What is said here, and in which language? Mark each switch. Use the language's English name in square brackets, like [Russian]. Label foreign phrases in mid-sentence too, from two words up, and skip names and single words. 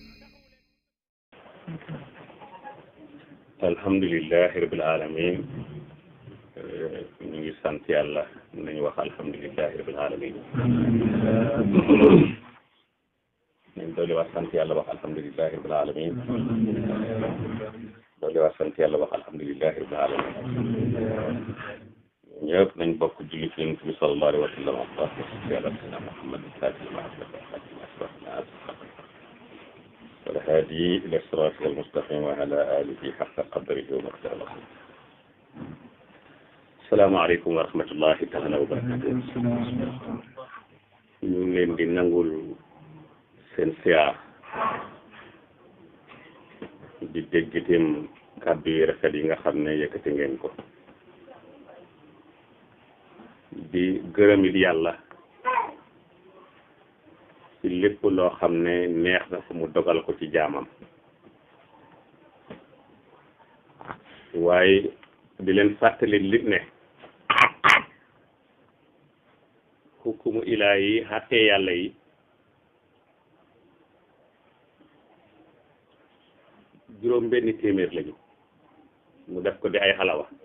[Arabic] الحمد لله رب العالمين [Wolof] ñu ngi sant yàlla nañu wax [Arabic] الحمد لله رب العالمين [Wolof] nañ doole wax sant yàlla wax [Arabic] الحمد لله رب العالمين [Wolof] doole wax sant yàlla wax [Arabic] الحمد لله رب العالمين [Wolof] ñëpp nañ bokk julli ci Yonent bi [Arabic] صلى الله عليه وسلم [Wolof] yàlla sina Muhammad [Arabic] والهادي إلى الصراط المستقيم وعلى آله حق قدره ومقداره. السلام عليكم ورحمة الله تعالى وبركاته. [Wolof] ñu ngi leen di nangul seen siyaar di dégg itam kàddu yi rafet yi nga xam ne yëkkati ngeen ko di gërëm it yàlla ci lépp loo xam ne neex na fu mu dogal ko ci jaamam waaye di leen fàttali li ne [Arabic] حكم إلهي [Wolof] yi xàttee yàlla yi juróom benni téeméer lañu mu def ko di ay xalawa